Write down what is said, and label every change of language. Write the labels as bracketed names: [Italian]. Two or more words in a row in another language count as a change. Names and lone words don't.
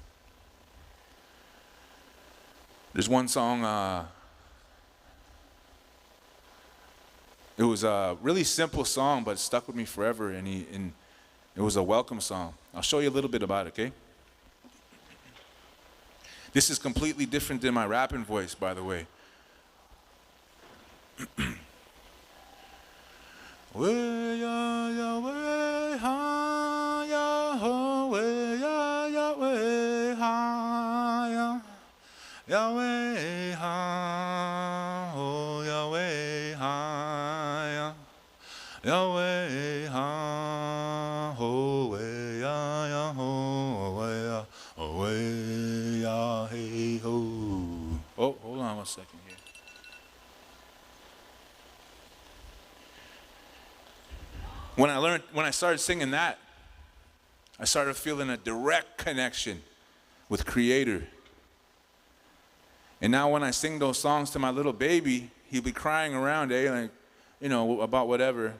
[English] There's one song, it was a really simple song, but it stuck with me forever, and it was a welcome song. I'll show you a little bit about it, okay? This is completely different than my rapping voice, by the way. Way ya ya way ha ya ho way ya ya way ha ya ya way ha ho ya way ha ya ya way ha ho way ya ho way ya ho way ya hey ho. Oh, hold on 1 second here. When I started singing that, I started feeling a direct connection with Creator. And now when I sing those songs to my little baby, he'll be crying around, like, about whatever.